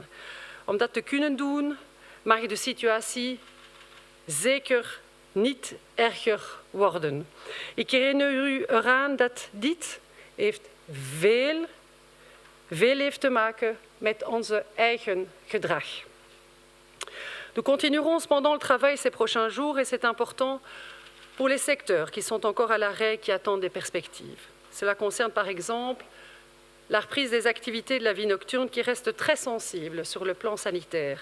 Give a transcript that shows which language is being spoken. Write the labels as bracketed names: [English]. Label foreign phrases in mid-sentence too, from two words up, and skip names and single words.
[Dutch] Om dat te kunnen doen mag de situatie zeker niet erger worden. Ik herinner u eraan dat dit veel heeft te maken met onze eigen gedrag. [French] Nous continuerons cependant le travail ces prochains jours et c'est important pour les secteurs qui sont encore à l'arrêt et qui attendent des perspectives. Cela concerne par exemple la reprise des activités de la vie nocturne qui reste très sensible sur le plan sanitaire.